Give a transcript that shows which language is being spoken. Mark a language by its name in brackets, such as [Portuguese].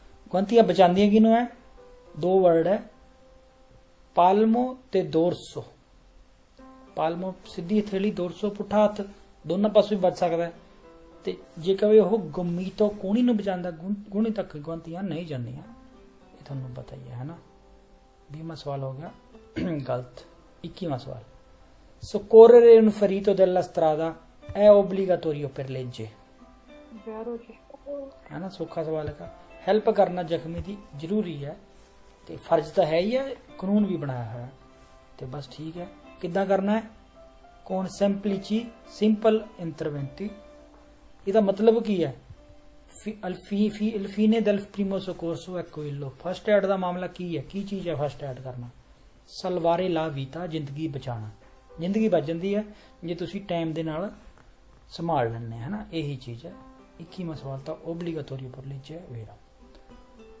[Punjabi] ਗੁਆਂਤੀਆਂ ਬਚਾਉਂਦੀਆਂ ਕਿਹਨੂੰ ਹੈ? ਦੋ ਵਰਡ ਹੈ, ਪਾਲਮੋ ਤੇ ਦੋਰਸੋ। ਪਾਲਮੋ ਸਿੱਧੀ ਹਥੇਲੀ, ਦੋਰਸੋ ਪੁੱਠਾ ਹੱਥ, ਦੋਨਾਂ ਪਾਸੋਂ ਵੀ ਬਚ ਸਕਦਾ ਹੈ। ਤੇ ਜੇ ਕਵੇ ਉਹ ਗੁੰਮੀ ਤੋਂ ਕੂਣੀ ਨੂੰ ਬਚਾਉਂਦਾ, ਗੁਣੀ ਤੱਕ ਗੁਆਂਤੀਆਂ ਨਹੀਂ ਜਾਂਦੀਆਂ, ਇਹ ਤੁਹਾਨੂੰ ਪਤਾ ਹੀ ਹੈ ਨਾ। 20ਵਾਂ ਸਵਾਲ ਹੋ ਗਿਆ, ਗਲਤ। 21ਵਾਂ ਸਵਾਲ, [Italian] soccorrere un ferito della strada è obbligatorio per legge। [Punjabi] ਹੈ ਨਾ, ਸੌਖਾ ਸਵਾਲ ਹੈਗਾ। ਹੈਲਪ ਕਰਨਾ ਜ਼ਖਮੀ ਦੀ ਜ਼ਰੂਰੀ ਹੈ ਤੇ ਫਰਜ਼ ਤਾਂ ਹੈ ਹੀ ਹੈ, ਕਾਨੂੰਨ ਵੀ ਬਣਾਇਆ ਹੋਇਆ ਤੇ ਬਸ ਠੀਕ ਹੈ। ਕਿੱਦਾਂ ਕਰਨਾ ਹੈ? [Italian] con semplici simple interventi। [Punjabi] ਇਹਦਾ ਮਤਲਬ ਕੀ ਹੈ? [Italian] il fine del primo soccorso è quello। [Punjabi] First aid ਦਾ ਮਾਮਲਾ ਕੀ ਹੈ? ਕੀ ਚੀਜ਼ ਹੈ ਫਸਟ ਐਡ ਕਰਨਾ? [Italian] salvare la vita, [Punjabi] ਜ਼ਿੰਦਗੀ ਬਚਾਉਣਾ। ਜ਼ਿੰਦਗੀ ਬਚ ਜਾਂਦੀ ਹੈ ਜੇ ਤੁਸੀਂ ਟਾਈਮ ਦੇ ਨਾਲ ਸੰਭਾਲ ਲੈਂਦੇ, ਹੈ ਨਾ, ਇਹੀ ਚੀਜ਼ ਹੈ। 21ਵਾਂ ਸਵਾਲ ਤਾਂ [Italian] obbligatorio per legge è vero।